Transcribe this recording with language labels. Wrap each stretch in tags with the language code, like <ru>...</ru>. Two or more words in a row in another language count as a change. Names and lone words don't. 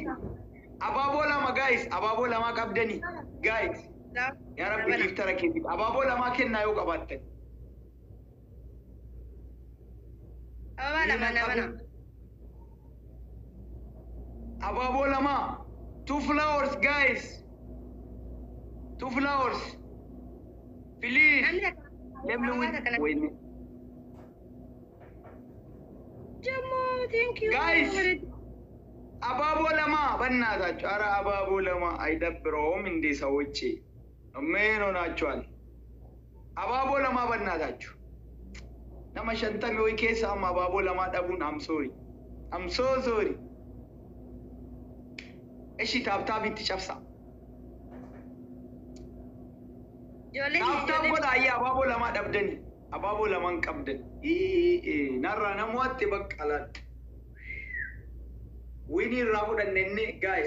<om>Abaaboo lama guys, abaaboo lama qabdani guys. Ya Rabbi giftara kee fidi. Abaaboo lama kennaa yoo qabaattan. Mana. Abaaboo lama.</om> <en>2 flowers guys. 2 flowers. Please. Let me win. Jamu, thank you. Guys.</en> <om>Abaaboo lama</om> <am>በእናታችሁ ኧረ</am> <om>abaaboo lama</om> <am>አይደብረውም እንዴ ሰዎቼ ምን ሆናችኋል?</am> <om>abaaboo lama በእናታችሁ nama shantami ወይ keessaam abaaboo lama dhabuun</om> <en>I'm so sorry.</en> <om>Eshi taabtaabitti cabsa. Taabtaab godha ayyaa abaaboo lama dhabdani. Abaaboo laman qabdan. Narraa namooti baqqalaan. Winii irraa fudhannenne guys.</om>